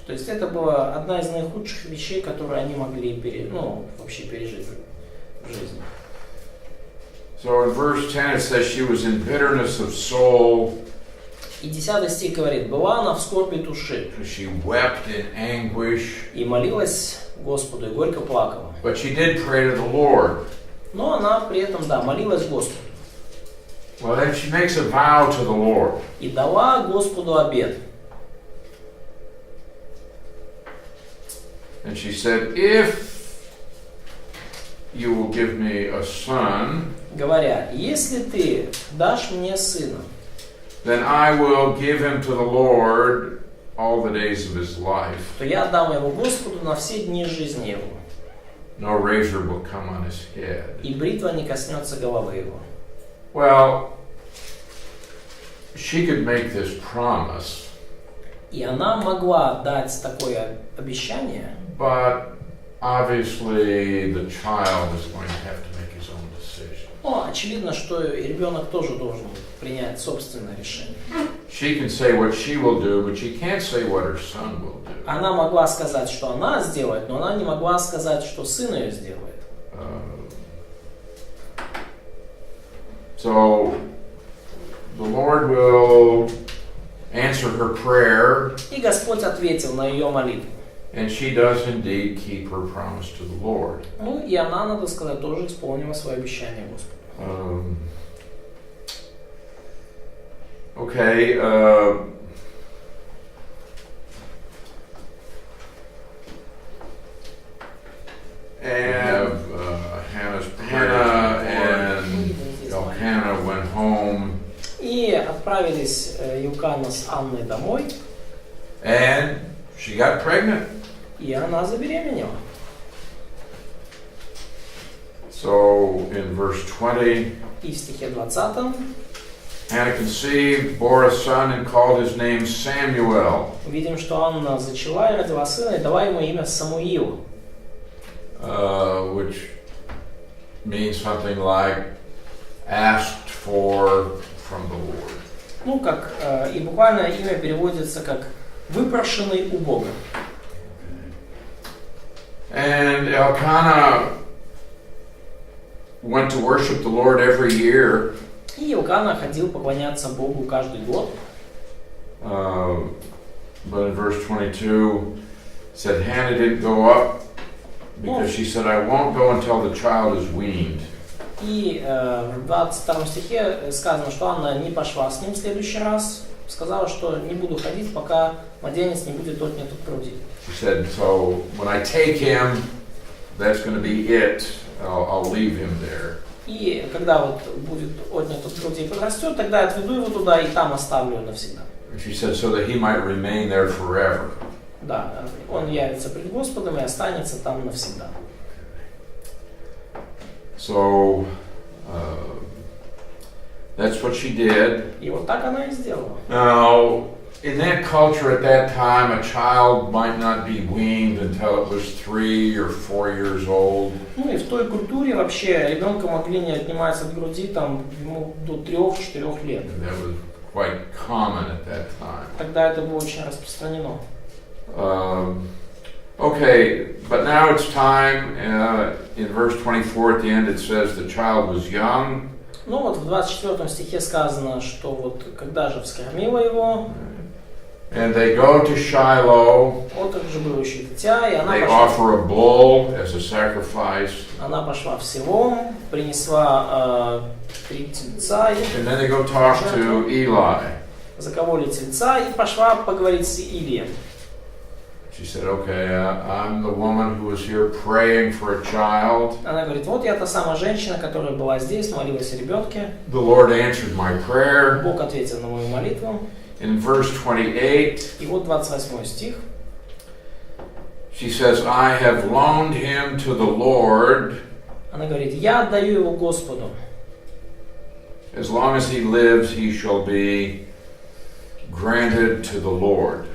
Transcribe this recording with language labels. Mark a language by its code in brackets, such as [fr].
[ru] То есть это была одна из наихудших вещей, которые они могли вообще пережить в жизни. [en] So in verse 10 it says she was in bitterness of soul. [ru] И 10 стих говорит: «Была она в скорби души, [en] She wept in anguish. [ru] и молилась Господу, и горько плакала». [en] But she did pray to the Lord. [ru] Но она при этом, молилась Господу. [en] Well, then she makes a vow to the Lord. [ru] И дала Господу обет. [en] And she said, if you will give me a son, [ru] Говоря: «Если ты дашь мне сына, [en] then I will give him to the Lord all the days of his life. [ru] то я отдам его Господу на все дни жизни его, [en] No razor will come on his head». [ru] и бритва не коснется головы его. [en] Well, she could make this promise, [ru] И она могла дать такое обещание, [en] but obviously the child is going to have to make his own decision. [ru] но очевидно, что ребенок тоже должен принять собственное решение. [en] She can say what she will do, but she can't say what her son will do. [ru] Она могла сказать, что она сделает, но она не могла сказать, что сын ее сделает. [en] So the Lord will answer her prayer, [ru] И Господь ответил на ее молитву. [en] and she does indeed keep her promise to the Lord. [ru] Ну и она, надо сказать, тоже исполнила свое обещание Господу. [en] Okay, and Hannah and Elkanah went home, [ru] И отправились Елкана с Анной домой, [en] and she got pregnant. [ru] и она забеременела. [en] So in verse 20, [ru] И в стихе 20 [en] Hannah conceived, bore a son, and called his name Samuel, [ru] видим, что Анна зачала и родила сына, и дала ему имя Самуил, [en] which means something like asked for from the Lord. [ru] ну как, и буквально имя переводится как «выпрошенный у Бога». [en] And Elkanah went to worship the Lord every year. [ru] И Елкана ходил поклоняться Богу каждый год. [en] But in verse 22, it said Hannah didn't go up because she said, I won't go until the child is weaned. [ru] И в 22 стихе сказано, что Анна не пошла с ним в следующий раз, сказала, что не буду ходить, пока младенец не будет отнят от груди. [en] She said, so when I take him, that's going to be it. I'll leave him there. [ru] И когда вот будет отнят от груди и подрастет, тогда я отведу его туда и там оставлю навсегда. [en] She said, so that he might remain there forever. [ru] Да, он явится пред Господом и останется там навсегда. [en] So that's what she did. [ru] И вот так она и сделала. [en] Now, in that culture at that time, a child might not be weaned until it was 3 or 4 years old. [ru] Ну и в той культуре вообще ребенка могли не отнимать от груди там ему до 3-4 лет. [en] That was quite common at that time. [ru] Тогда это было очень распространено. [en] Okay, but now it's time. In verse 24 at the end it says the child was young. [ru] Ну вот в 24 стихе сказано, что вот когда же вскормила его, [en] And they go to Shiloh. [ru] вот это же было еще дитя, и она [en] They [ru] пошла, [en] offer a bull as a sacrifice. [ru] она пошла в село, принесла 3 тельца, и [en] And then they go talk to Eli. [ru] закололи тельца и пошла поговорить с Илием. [en] She said, okay, I'm the woman who was here praying for a child. [ru] Она говорит, вот я та самая женщина, которая была здесь, молилась о ребенке. [en] The Lord answered my prayer. [ru] Бог ответил на мою молитву. [en] In verse 28, [ru] И вот 28 стих. [en] she says, I have loaned him to the Lord. [ru] Она говорит, я отдаю его Господу. [en] As long as he lives, he shall be granted to the Lord.